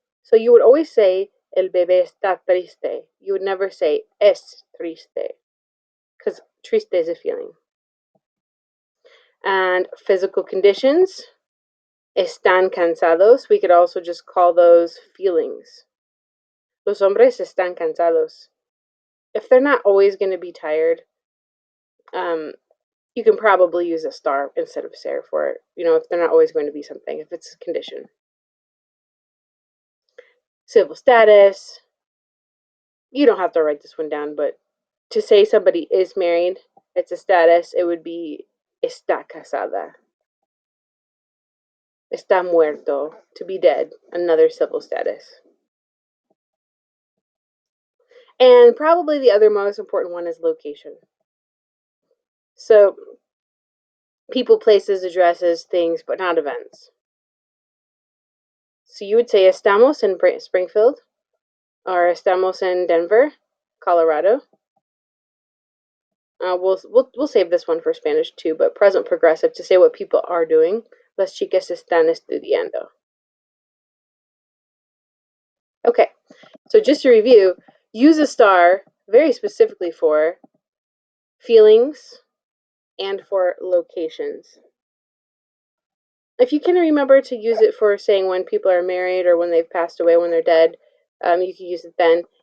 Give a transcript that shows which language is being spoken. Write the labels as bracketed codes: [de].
[en] So you would always say, [es] el bebé está triste. [en] You would never say, [es] es triste. [en] Because triste is a feeling. And physical conditions, [es] están cansados. [en] We could also just call those feelings. [es] Los hombres están cansados. [en] If they're not always going to be tired, you can probably use a star instead of ser for it. You know, if they're not always going to be something, if it's a condition. Civil status. You don't have to write this one down, but to say somebody is married, it's a status, it would be [es] está casada. Está muerto, [en] to be dead, another civil status. And probably the other most important one is location. So, people, places, addresses, things, but not events. So you would say [es] estamos [en] in Springfield, or estamos in Denver, Colorado. We'll save this one for Spanish too, but present progressive to say what people are doing. [es] Las chicas están estudiando. [en] Okay, so just to review, use a star very specifically for feelings and for locations. If you can remember to use it for saying when people are married or when they've passed away, when they're dead, you can use it then.